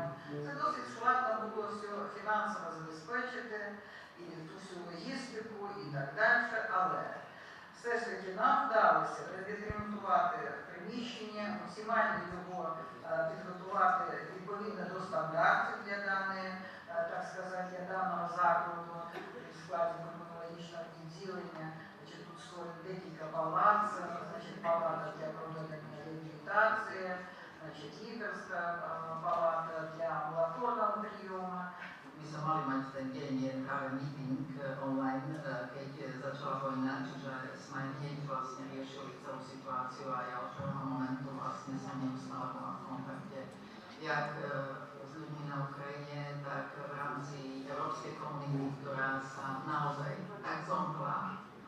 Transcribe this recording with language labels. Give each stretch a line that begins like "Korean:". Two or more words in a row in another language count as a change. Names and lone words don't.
Ukrainian: Це досить складно було все фінансово забезпечити, і ту всю логістику, і так далі, але все ж таки нам вдалося відремонтувати приміщення, максимально його підготувати відповідно до стандартів для даної, так сказати, для даного закладу, в складі пульмонологічного відділення. Значить, тут створено декілька палат, значить, палата для проведення реабілітації, значить, лікарська палата для амбулаторного прийому.
Slovak: My sa mali mať ten deň práve
English: meeting online,
Slovak: keď začala vojna, čiže sme hneď vlastne riešili celú situáciu a ja od prvého momentu vlastne som neustále bola v kontakte jak s ľuďmi na Ukrajine, tak v rámci európskej komunity, ktorá sa naozaj tak zomkla